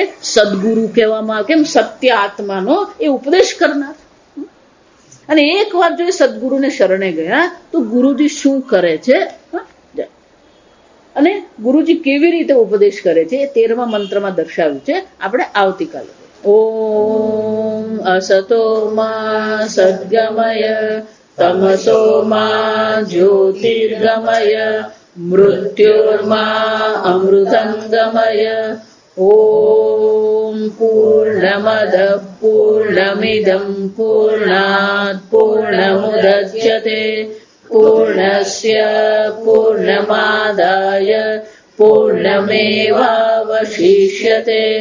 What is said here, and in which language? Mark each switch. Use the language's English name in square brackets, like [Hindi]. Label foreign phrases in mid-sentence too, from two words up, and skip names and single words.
[Gujarati] સદગુરુ કહેવામાં આવે. કેમ? સત્ય આત્માનો એ ઉપદેશ કરનાર. અને એક વાર જો એ સદગુરુને શરણે ગયા તો ગુરુજી શું કરે છે અને ગુરુજી કેવી રીતે ઉપદેશ કરે છે એ 13મા મંત્રમાં દર્શાવ્યું છે. આપણે આવતીકાલે. [Sanskrit] ઓમ असतो मा सद्गमय तमसो मा ज्योतिर्गमय मृत्योर्मा अमृतं गमय। ॐ पूर्णमदः पूर्णमिदं पूर्णात् पूर्णमुदच्यते पूर्णस्य पूर्णमादाय पूर्णमेवावशिष्यते।